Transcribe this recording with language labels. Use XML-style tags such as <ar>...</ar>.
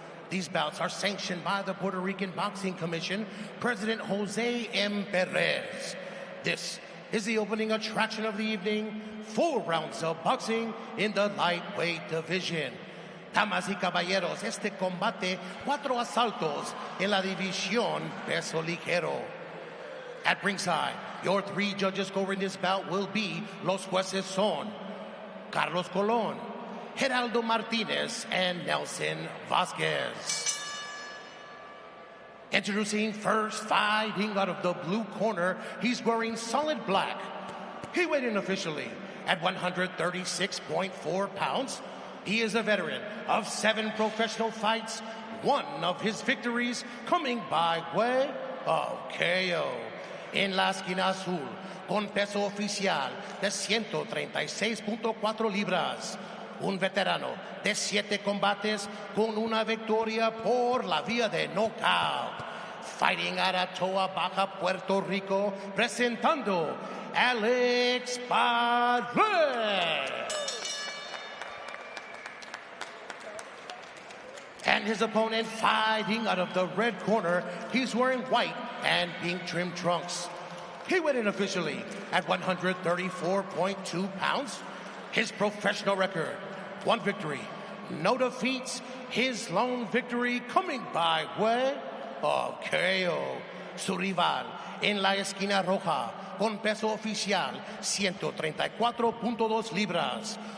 <en>These bouts are sanctioned by the Puerto Rican Boxing Commission, President Jose M. Perez. This is the opening attraction of the evening, 4 rounds of boxing in the lightweight division.</en> <es>Damas y caballeros, este combate, 4 asaltos en la división peso ligero.</es> <en>At ringside, your 3 judges scoring this bout will be los jueces son Carlos Colon, Geraldo Martinez, and Nelson Vasquez. Introducing first, fighting out of the blue corner, he's wearing solid black. He weighed in officially at 136.4 pounds. He is a veteran of 7 professional fights, 1 of his victories coming by way of KO.</en> <es>En la esquina azul, con peso oficial de 136.4 libras. Un veterano de 7 combates con una victoria por la vía de knockout.</es> <en>Fighting out of Toa Baja, Puerto Rico, presentando Alex Padre. And his opponent fighting out of the red corner, he's wearing white and pink trim trunks. He weighed in officially at 134.2 pounds. His professional record, 1 victory, no defeats. His lone victory coming by way of KO.</en> <es>Su rival en la esquina roja, con peso oficial 134.2 libras.</es>